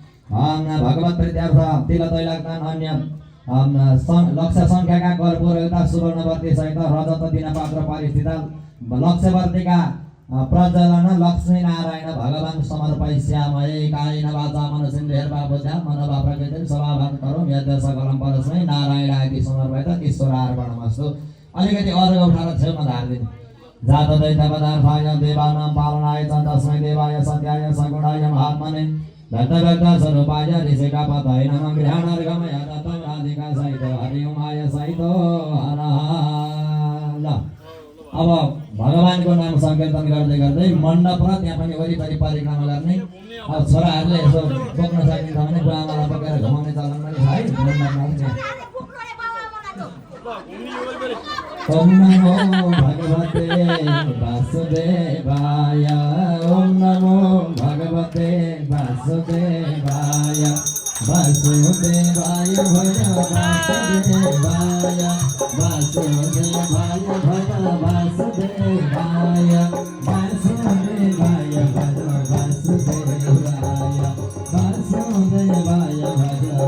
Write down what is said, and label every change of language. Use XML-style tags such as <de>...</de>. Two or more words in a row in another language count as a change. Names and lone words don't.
<sa>भगवत प्रीत्यर्थ तिल तैलकदान अन्य लक्ष्य सङ्ख्याका कर्पूरयुक्ता सुवर्णवर्ती सहित रजत दिन पात्र परिस्थित लक्ष्यवर्तीका प्रज्वलन लक्ष्मी नारायण भगवान समर्पयिष्यामहे कायेन वाचा मनसेन्द्रियैर्वा बुद्ध्या मनवा प्रकृतिं स्वभावं करोमि यद् सकलं परस्मै नारायणाय समर्पयत ईश्वरार्पणमस्तु।</sa> <ne>अलिकति अरू उठाएर छेउमा धार्दिनु।</ne> <sa>जात दैत्यपदार्थाय देवानां पालनाय च तस्मै देवाय सत्याय सगुणाय महात्मने दत्तभक्तस्वरूपाय ऋषिकापतये नमः। गृहाणार्घमय दत्तं राधिका सहित हरिओमाय सहित हर।</sa> <ne>अब भगवानको नाम सङ्कीर्तन गर्दै गर्दै मण्डप र त्यहाँ पनि वरिपरि परिक्रमा गर्ने। अब छोराहरूले यसो बोक्न सकिन्छ भने बुवाआमालाई बोकेर घुमाउने चलन पनि छ है मण्डपमा पनि।</ne> <sa>ओम नमो भगवते वासुदेवाय ओम नमो भगवते वासुदेवाय वासुदेवाय भज वासुदेवाय वासुदेवाय भज वासुदेवाय वासुदेवाय भज वासुदेवाय वासुदेवाय भज।</sa>